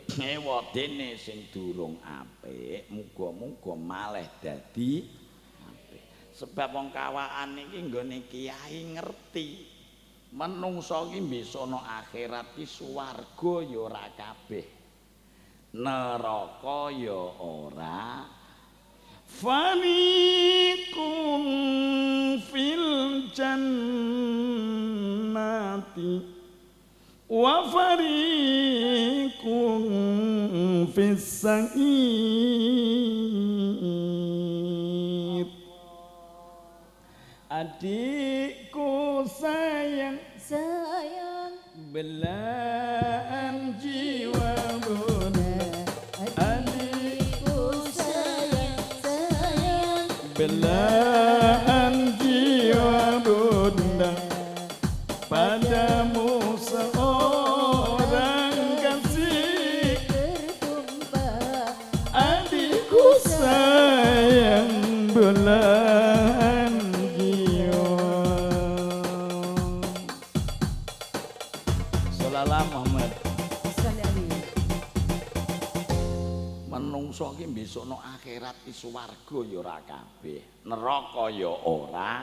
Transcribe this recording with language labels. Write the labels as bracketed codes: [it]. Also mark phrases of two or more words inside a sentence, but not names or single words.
[jv] Ewadene sing durung apik, muga-muga malih dadi sebab wong Kawakan iki nggone kiai ngerti menungso iki besok ana akhirat ki swarga ya ora kabeh neraka ya ora [ar] fariqun fil jannati wa fariqun fis sa'ir [id] Adikku sayang sayang belahan jiwa bunda. adikku sayang sayang Belahan jiwa bunda, padamu seorang kasih bertumpah adikku sayang belahan jiwa. [ar] Sallallahu Muhammad. [jv] Menungso ki besok no akhirat ki swarga ya ora kabeh, neraka ya ora.